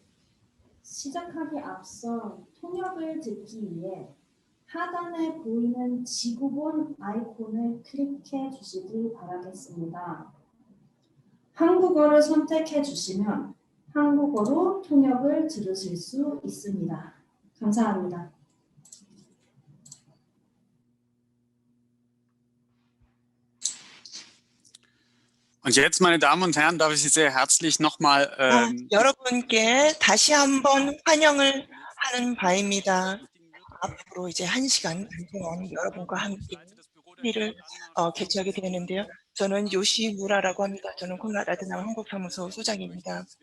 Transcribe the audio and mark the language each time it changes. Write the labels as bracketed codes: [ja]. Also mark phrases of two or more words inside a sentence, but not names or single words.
[ko] 시작하기 앞서 통역을 듣기 위해 하단에 보이는 지구본 아이콘을 클릭해 주시기 바라겠습니다. 한국어를 선택해 주시면 한국어로 통역을 들으실 수 있습니다. 감사합니다. [de] Und jetzt, meine Damen und Herren, darf ich Sie sehr herzlich nochmal [ko] 여러분께 다시 한번 환영을 하는 바입니다. 앞으로 이제 1시간 동안 여러분과 함께 회의를 개최하게 되는데요. 저는 요시무라라고 합니다. 저는 콘라드 아데나우어 한국사무소 소장입니다.